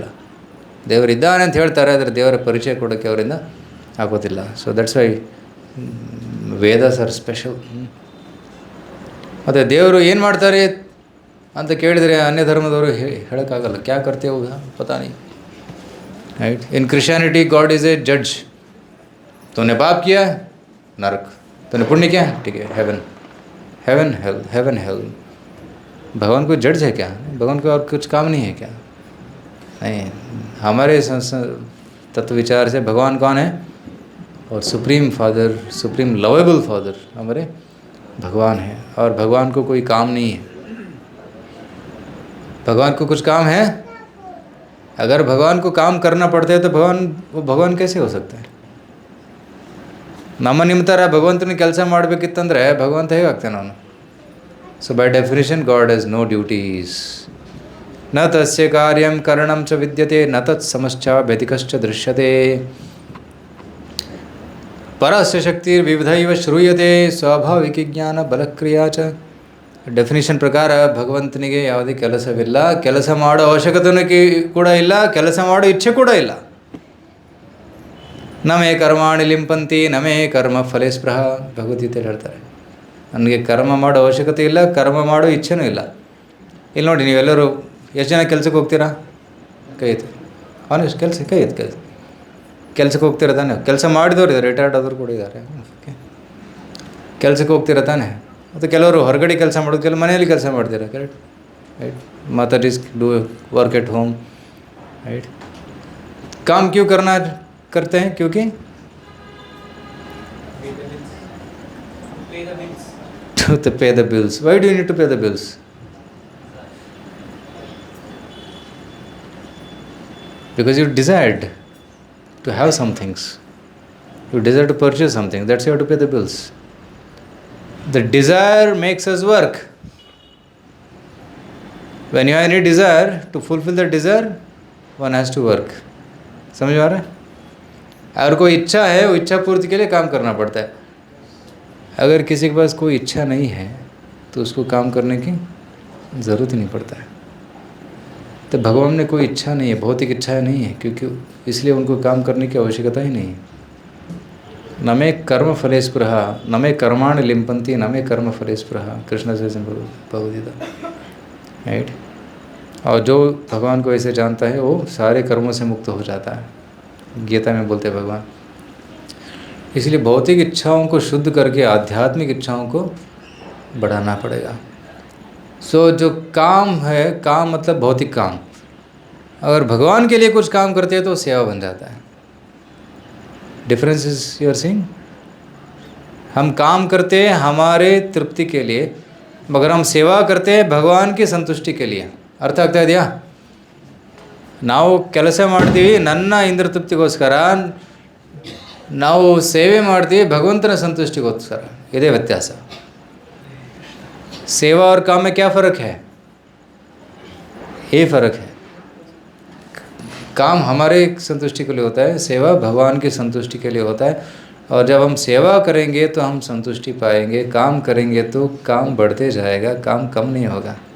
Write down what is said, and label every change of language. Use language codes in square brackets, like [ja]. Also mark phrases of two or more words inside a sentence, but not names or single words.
[kn] ದೇವರಿದ್ದಾನೆ ಅಂತ ಹೇಳ್ತಾರೆ, ಆದರೆ ದೇವರ ಪರಿಚಯ ಕೊಡೋಕ್ಕೆ ಅವರಿಂದ ಆಗೋದಿಲ್ಲ. [en] So that's why Vedas are special. [kn] ಮತ್ತು ದೇವರು ಏನು ಮಾಡ್ತಾರೆ ಅಂತ ಕೇಳಿದರೆ ಅನ್ಯ ಧರ್ಮದವರು ಹೇಳೋಕ್ಕಾಗಲ್ಲ. [hi] क्या करते होगा पता नहीं. [en] Right. In Christianity God is a judge. [hi] तूने पाप किया, नरक. तूने पुण्य किया, ठीक है, हेवन. [en] heaven hell, heaven hell. [hi] भगवान कोई जड्ज है क्या? भगवान को और कुछ काम नहीं है क्या? नहीं. हमारे तत्व विचार से भगवान कौन है? और [en] supreme father, supreme lovable father [hi] हमारे भगवान है. और भगवान को कोई काम नहीं है. भगवान को कुछ काम है? अगर भगवान को काम करना पड़ता है तो वो भगवान कैसे हो सकता है? [kn] ನಮ್ಮ ನಿಮ್ಮ ಥರ ಭಗವಂತನ ಕೆಲಸ ಮಾಡಬೇಕಿತ್ತಂದರೆ ಭಗವಂತ ಹೇಗಾಗ್ತಾನೆ ಅವನು? [en] So by definition God has no duties. [sa] ನ ತಸ್ಯ ಕಾರ್ಯಂ ಕರಣಂ ಚ ವಿದ್ಯತೆ ನ ತತ್ ಸಮಶ್ಚ ವ್ಯತಿಕಶ್ಚ ದೃಶ್ಯತೆ. ಪರಸ್ಯ ಶಕ್ತಿ ವಿವಿಧ ಇವ ಶ್ರೂಯತೆ ಸ್ವಾಭಾವಿಕ ಜ್ಞಾನ ಬಲಕ್ರಿಯಾ ಚ. [kn] ಡೆಫಿನೇಷನ್ ಪ್ರಕಾರ ಭಗವಂತನಿಗೆ ಯಾವುದೇ ಕೆಲಸವಿಲ್ಲ, ಕೆಲಸ ಮಾಡೋ ಅವಶ್ಯಕತೆಯೂ ಕೂಡ ಇಲ್ಲ, ಕೆಲಸ ಮಾಡೋ ಇಚ್ಛೆ ಕೂಡ ಇಲ್ಲ. [sa] ನಮೇ ಕರ್ಮಾಣಿ ಲಿಂಪಂತಿ ನಮೇ ಕರ್ಮ ಫಲೇ ಸ್ಪೃಹ. [kn] ಭಗವದ್ಗೀತೆ ಹೇಳ್ತಾರೆ, ನನಗೆ ಕರ್ಮ ಮಾಡೋ ಅವಶ್ಯಕತೆ ಇಲ್ಲ, ಕರ್ಮ ಮಾಡೋ ಇಚ್ಛೆನೂ ಇಲ್ಲ. ಇಲ್ಲಿ ನೋಡಿ, ನೀವೆಲ್ಲರೂ ಎಷ್ಟು ಜನ ಕೆಲಸಕ್ಕೆ ಹೋಗ್ತೀರಾ? ಕೈ ಎತ್ತಿ. ಆನೆಸ್ಟ್ ಕೆಲಸ ಕೈ ಎತ್ತಿ. ಕೆಲಸಕ್ಕೆ ಹೋಗ್ತೀರಾ ತಾನೆ? ಕೆಲಸ ಮಾಡಿದವರು ಇದ್ದಾರೆ, ರಿಟೈರ್ಡ್ ಆದವರು ಕೂಡ ಇದ್ದಾರೆ. ಓಕೆ, ಕೆಲಸಕ್ಕೆ ಹೋಗ್ತೀರಾ ತಾನೆ? ಮತ್ತು ಕೆಲವರು ಹೊರಗಡೆ ಕೆಲಸ ಮಾಡೋದು, ಕೆಲವು ಮನೆಯಲ್ಲಿ ಕೆಲಸ ಮಾಡ್ತೀರಾ. [en] Correct. Right. Mata is do work at home. [hi] राइट. काम क्यों करते हैं? [en] क्योंकि to pay the bills. Why do you need to pay the bills? Because you desired to have some things. You desire to purchase something. That's why you have to pay the bills. The desire makes us work. When you have any desire, to fulfill the desire, one has to work. [hi] समझ में आ रहा है? अगर कोई इच्छा है, वो इच्छा पूर्ति के लिए काम करना पड़ता है. अगर किसी के पास कोई इच्छा नहीं है तो उसको काम करने की ज़रूरत ही नहीं पड़ता है. तो भगवान ने कोई इच्छा नहीं है, भौतिक इच्छाएं नहीं है, क्योंकि इसलिए उनको काम करने की आवश्यकता ही नहीं है. [sa] न मे कर्म फले स्पृह न मे कर्माणि लिम्पन्ति न मे कर्म फले स्पृह. [hi] कृष्ण से भगवद्गीता. राइट. और जो भगवान को ऐसे जानता है वो सारे कर्मों से मुक्त हो जाता है. गीता में बोलते हैं भगवान. इसलिए भौतिक इच्छाओं को शुद्ध करके आध्यात्मिक इच्छाओं को बढ़ाना पड़ेगा. सो जो काम है, काम मतलब भौतिक काम, अगर भगवान के लिए कुछ काम करते हैं तो सेवा बन जाता है. [en] difference is you are seeing. [hi] हम काम करते हैं हमारे तृप्ति के लिए, मगर हम सेवा करते हैं भगवान की संतुष्टि के लिए. [kn] ಅರ್ಥ ಆಗ್ತಾ ಇದೆಯಾ? ನಾವು ಕೆಲಸ ಮಾಡ್ತೀವಿ ನನ್ನ ಇಂದ್ರ ತೃಪ್ತಿಗೋಸ್ಕರ, ನಾವು ಸೇವೆ ಮಾಡ್ತೀವಿ ಭಗವಂತನ ಸಂತುಷ್ಟಿಗೋಸ್ಕರ. ಇದೇ ವ್ಯತ್ಯಾಸ. [hi] सेवा और काम में क्या फ़र्क है? ये फ़र्क है. काम हमारे संतुष्टि के लिए होता है, सेवा भगवान की संतुष्टि के लिए होता है. और जब हम सेवा करेंगे तो हम संतुष्टि पाएंगे, काम करेंगे तो काम बढ़ते जाएगा, काम कम नहीं होगा.